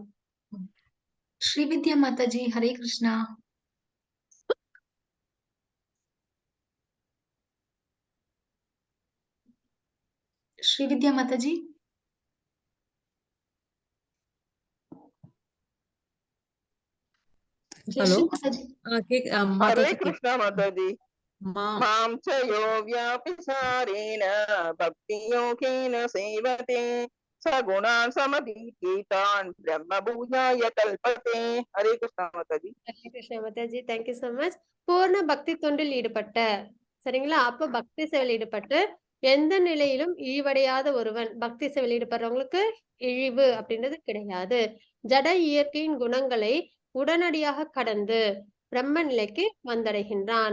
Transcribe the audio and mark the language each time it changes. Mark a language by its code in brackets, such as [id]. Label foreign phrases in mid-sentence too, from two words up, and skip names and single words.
[ta] ஸ்ரீவித்யா மாதாஜி, ஹரே கிருஷ்ணா. ஸ்ரீவித்யா மாதாஜி. [en] Hello. [hi] हरे कृष्णा माताजी. [sa] मां च यो व्यापिसारेण भक्ति योगेन सेवते सगुणान् समतीतान् ब्रह्म भूयाय कल्पते। [hi] हरे कृष्णा माता जी। [ta] ஹரே கிருஷ்ணா மாதாஜி, [en] thank you so much. [ta] பூர்ண பக்தி தொண்டில் ஈடுபட்ட, சரிங்களா? அப்போ பக்தி சேவையில் ஈடுபட்டு எந்த நிலையிலும் இழிவடையாத ஒருவன். பக்தி சேவையில் ஈடுபடுறவங்களுக்கு இழிவு அப்படின்றது கிடையாது. ஜட இயற்கையின் குணங்களை உடனடியாக கடந்து பிரம்ம நிலைக்கு வந்தடைகின்றான்.